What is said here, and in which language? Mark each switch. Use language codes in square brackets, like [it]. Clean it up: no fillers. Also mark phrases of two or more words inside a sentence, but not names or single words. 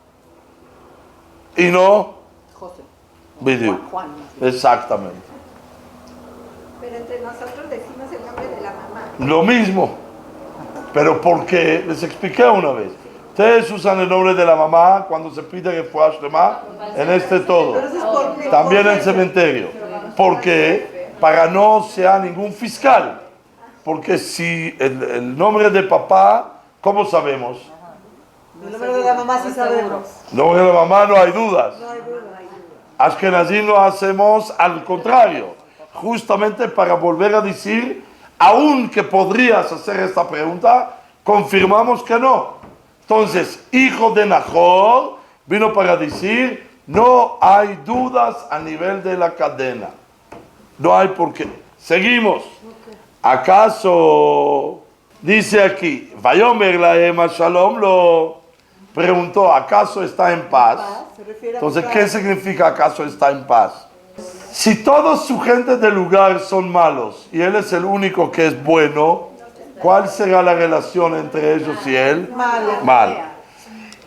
[es] Y no José. Juan. Exactamente. Pero entre nosotros decimos el nombre de la mamá. Lo mismo. Pero ¿por qué? Les expliqué una vez. Ustedes usan el nombre de la mamá cuando se pide [he] רפואה שלמה [es] en todo. También en el cementerio. ¿Por qué? Para no sea ningún fiscal. Porque si el nombre de papá, ¿cómo sabemos? El nombre de la mamá sí sabemos. El nombre de la mamá no hay dudas. Ashkenazim lo hacemos al contrario. Justamente para volver a decir, aunque podrías hacer esta pregunta, confirmamos que no. Entonces, hijo de Nahor vino para decir, no hay dudas a nivel de la cadena. No hay por qué. Seguimos. ¿Acaso, dice aquí, [he] ויאמר להם שלום לו, [es] preguntó, ¿acaso está en paz? Entonces, ¿qué significa acaso está en paz? Si todos su gente del lugar son malos y él es el único que es bueno, ¿cuál será la relación entre ellos y él? Mala.